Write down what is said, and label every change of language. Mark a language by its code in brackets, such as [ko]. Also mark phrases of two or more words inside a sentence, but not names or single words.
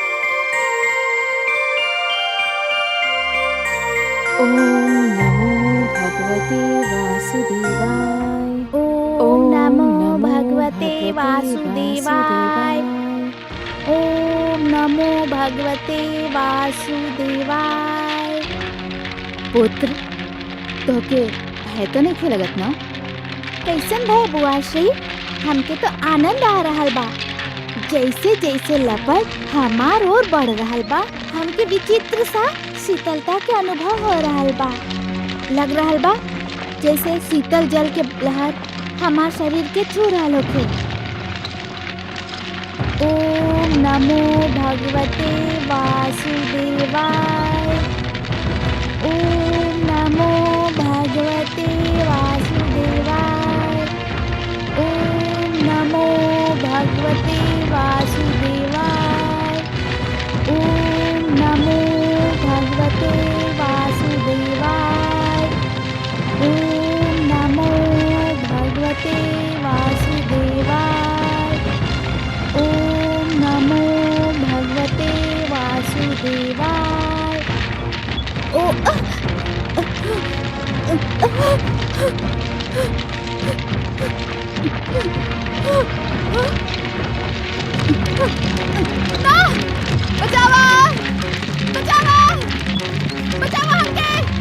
[sa] ओम नमो भगवते वासुदेवाय। ओम नमो भगवते वासुदेवाय। ओम नमो भगवते वासुदेवाय। [bho] पुत्र तोके भय तो नहीं लगत ना? कैसन भय बुआ श्री? हमके तो आनंद आ रहल बा। जैसे जैसे लपट हमार ओर बढ़ रहल बा, हमके विचित्र सा शीतलता के अनुभव हो रहल बा। लग रहल बा जैसे शीतल जल के लहर हमार शरीर के छू रहल होखे। [sa] ओम नमो भगवते वासुदेवाय। ओम नमो भगवते वासुदेवाय। ओम नमो भगवते वासुदेवाय। ओम नमो भगवते वासुदेवाय। ओम नमो भगवते वासुदेवाय। ओम नमो भगवते वासुदेवाय। [bho] बचावा! बचावा! बचावा हमके!